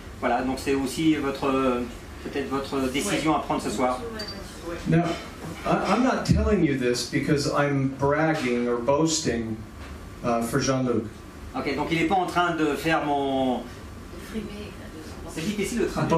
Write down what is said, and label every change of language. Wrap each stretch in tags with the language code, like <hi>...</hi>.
<fr>Voilà, donc c'est aussi peut-être votre décision à prendre ce soir.</fr> <en>Now, I'm not telling you this because I'm bragging or boasting for Jean-Luc.</en> <fr>Ok, donc il n'est pas en train de faire mon... C'est difficile de traduire.</fr>